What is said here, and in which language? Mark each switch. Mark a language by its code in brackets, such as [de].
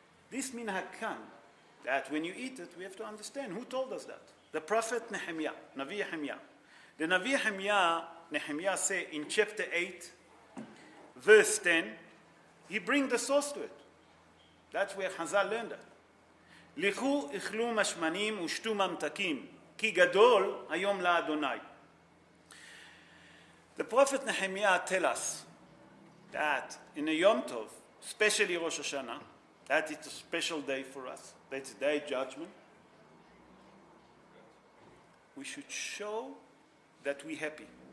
[en] This minhag comes that when you eat it, we have to understand who told us that. The prophet Nehemiah, Navi Nehemiah. The Navi Nehemiah say in chapter 8, verse 10, he brings the source to it. That's where Hazal learned that. [he] לכו אכלו משמנים ושתו ממתקים, כי גדול היום לאדוני. [en] The Prophet Nehemiah tells us that in a Yom Tov, especially Rosh Hashanah, that it's a special day for us, that's a day of judgment, we should show that we're happy.